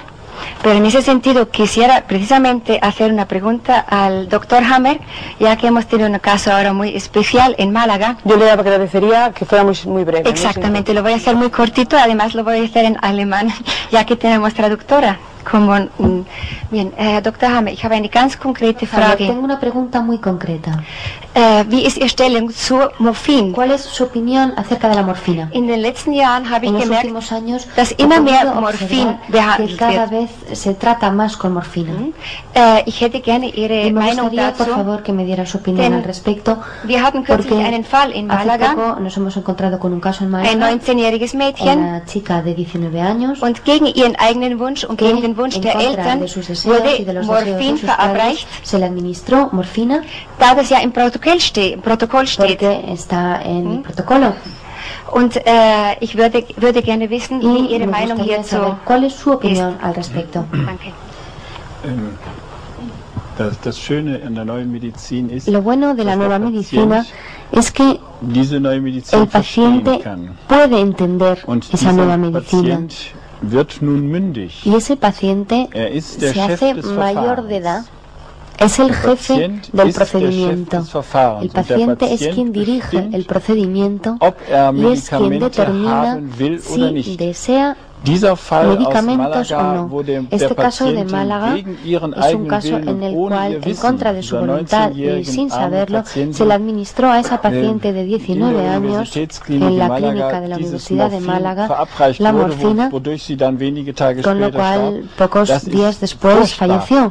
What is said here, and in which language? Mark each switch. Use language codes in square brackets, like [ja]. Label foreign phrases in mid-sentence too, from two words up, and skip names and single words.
[es] Pero en ese sentido quisiera precisamente hacer una pregunta al doctor Hammer, ya que hemos tenido un caso ahora muy especial en Málaga. Yo le agradecería que fuera muy breve. Exactamente, lo voy a hacer muy cortito, además lo voy a hacer en alemán, ya que tenemos traductora. Bien, [de] Dr. Hammer, ich habe eine ganz konkrete Frage. [es] Tengo una pregunta muy concreta. [de] Wie ist Ihre Stellung zur Morphin? [es] ¿Cuál es su opinión acerca de la morfina? [de] In den letzten Jahren habe ich gemerkt, [es] últimos años, [de] dass immer mehr Morphin behandelt [es] que cada [de] wird. [es] vez se trata más con morfina. [de] Ich hätte gerne Ihre [es] Me [de] Meinung [es] gustaría, [de] dazu. [es] por favor, que me diera su opinión al respecto. [de] Wir hatten kürzlich [es] Porque [de] einen Fall in [es] hace [de] Malaga, [es] poco nos hemos encontrado con un caso en [de] ein [es] Málaga, [de] 19-jähriges Mädchen, [es] una chica de 19 años, [de] und gegen ihren eigenen Wunsch und gegen den Wunsch [es] en [de] der [es] contra [de] Eltern [es] de sus deseos y de [de] wurde [es] los deseos de [de] Morphin [es] sus padres, [de] verabreicht, [es] se le administró morfina, [de] da das ja im Protokoll steht. [es] porque está en el protocolo. [de] Und ich würde gerne wissen, wie [es] Y [de] Ihre [es] me [de] Meinung [es] gustaría [de] hierzu [es] saber cuál es su opinión al respecto. [de] Danke. Das Schöne an der neuen Medizin ist, [es] Lo bueno de la [de] dass [es] nueva [de] der [es] medicina [de] Patient [es] es que [de] diese neue Medizin [es] el paciente [de] verstehen kann. [es] puede entender [de] Und [es] esa nueva [de] dieser [es] medicina. [de] Patient wird nun mündig. [es] Y ese paciente [de] ist der [es] se [de] Chef [es] hace [de] des [es] mayor de edad, [de] Verfahrens. [es] es el [de] Der [es] jefe [de] Patient [es] del [de] ist der [es] procedimiento. [de] Chef des Verfahrens. [es] El [de] Und der [es] paciente es [de] Patient [es] quien dirige [de] bestimmt, [es] el procedimiento [de] ob [es] y es quien [de] Medikamente [es] determina [de] haben will oder [es] si [de] nicht. [es] desea medicamentos o no. Este caso de Málaga es un caso en el cual, en contra de su voluntad y sin saberlo, se le administró a esa paciente de 19 años en la clínica de la Universidad de Málaga la morfina, con lo cual pocos días después falleció.